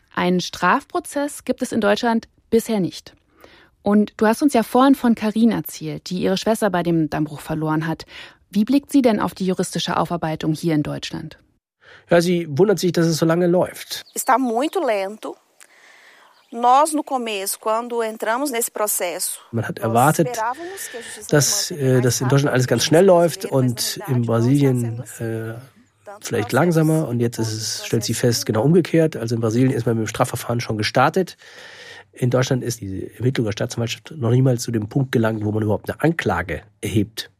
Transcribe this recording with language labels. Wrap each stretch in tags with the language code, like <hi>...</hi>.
<de>Einen Strafprozess gibt es in Deutschland bisher nicht. Und du hast uns ja vorhin von Karin erzählt, die ihre Schwester bei dem Dammbruch verloren hat. Wie blickt sie denn auf die juristische Aufarbeitung hier in Deutschland? Ja, sie wundert sich, dass es so lange läuft.</de> <pt>Está muito lento. Nós no começo, quando entramos nesse processo,</pt> <de>man hat erwartet, dass das in Deutschland alles ganz schnell läuft und in Brasilien vielleicht langsamer. Und jetzt stellt sie fest, genau umgekehrt. Also in Brasilien ist man mit dem Strafverfahren schon gestartet. In Deutschland ist diese Ermittlung der Staatsanwaltschaft noch niemals zu dem Punkt gelangt, wo man überhaupt eine Anklage erhebt.</de>